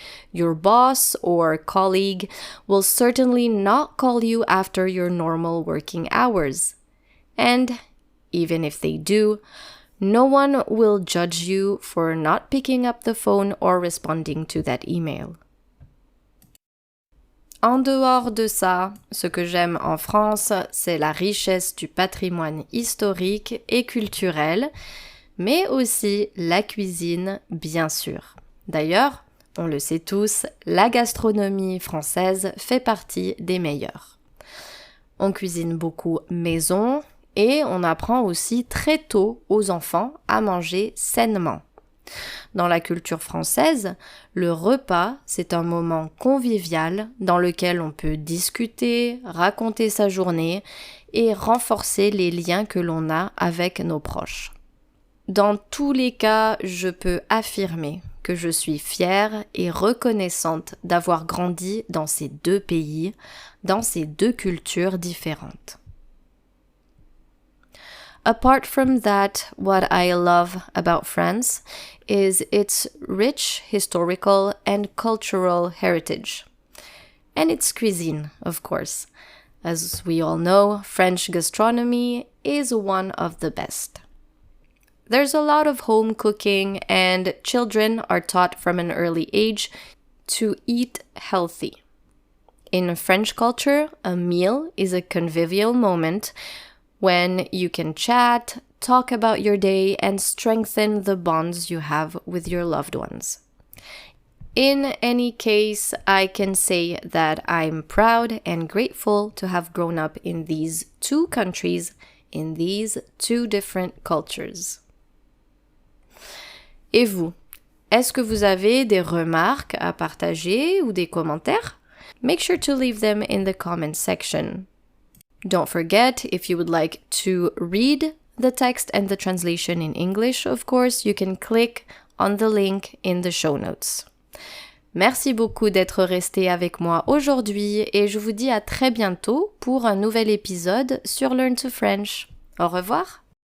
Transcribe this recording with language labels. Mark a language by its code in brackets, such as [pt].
[en] Your boss or colleague will certainly not call you after your normal working hours. And even if they do, no one will judge you for not picking up the phone or responding to that email. [fr] En dehors de ça, ce que j'aime en France, c'est la richesse du patrimoine historique et culturel, mais aussi la cuisine, bien sûr. D'ailleurs, on le sait tous, la gastronomie française fait partie des meilleures. On cuisine beaucoup maison et on apprend aussi très tôt aux enfants à manger sainement. Dans la culture française, le repas, c'est un moment convivial dans lequel on peut discuter, raconter sa journée et renforcer les liens que l'on a avec nos proches. Dans tous les cas, je peux affirmer que je suis fière et reconnaissante d'avoir grandi dans ces deux pays, dans ces deux cultures différentes. [en] Apart from that, what I love about France is its rich historical and cultural heritage. And its cuisine, of course. As we all know, French gastronomy is one of the best. There's a lot of home cooking and children are taught from an early age to eat healthy. In French culture, a meal is a convivial moment when you can chat, talk about your day, and strengthen the bonds you have with your loved ones. In any case, I can say that I'm proud and grateful to have grown up in these two countries, in these two different cultures. [fr] Et vous, est-ce que vous avez des remarques à partager ou des commentaires? [en] Make sure to leave them in the comments section. Don't forget, if you would like to read the text and the translation in English, of course, you can click on the link in the show notes. [fr] Merci beaucoup d'être resté avec moi aujourd'hui et je vous dis à très bientôt pour un nouvel épisode sur Learn to French. Au revoir!